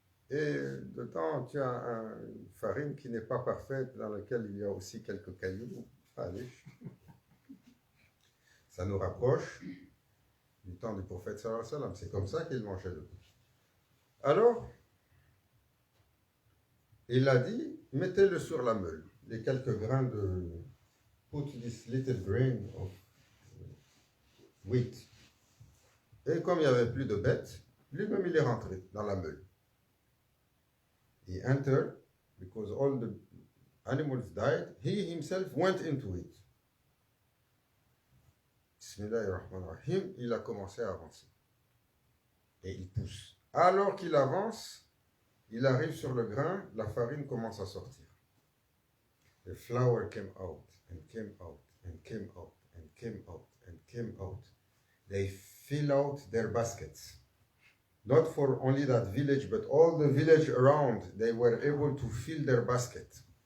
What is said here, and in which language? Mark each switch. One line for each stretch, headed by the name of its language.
French: Et dedans, tu as une farine qui n'est pas parfaite, dans laquelle il y a aussi quelques cailloux. Allez. Ça nous rapproche du temps du prophète sallallahu alayhi wa sallam. C'est comme ça qu'il mangeait le pain. Alors, il a dit, mettez-le sur la meule. Les quelques grains de...
English: Put this little grain of wheat.
French: Et comme il n'y avait plus de bêtes, lui-même il est rentré dans la meule.
English: He entered, because all the animals died, he himself went into it.
French: Bismillahirrahmanirrahim, il a commencé à avancer. Et il pousse. Alors qu'il avance, il arrive sur le grain, la farine commence à sortir.
English: The flour came out, and came out, and came out, and came out, and came out. They fill out their baskets. Not for only that village, but all the village around, they were able to fill their basket.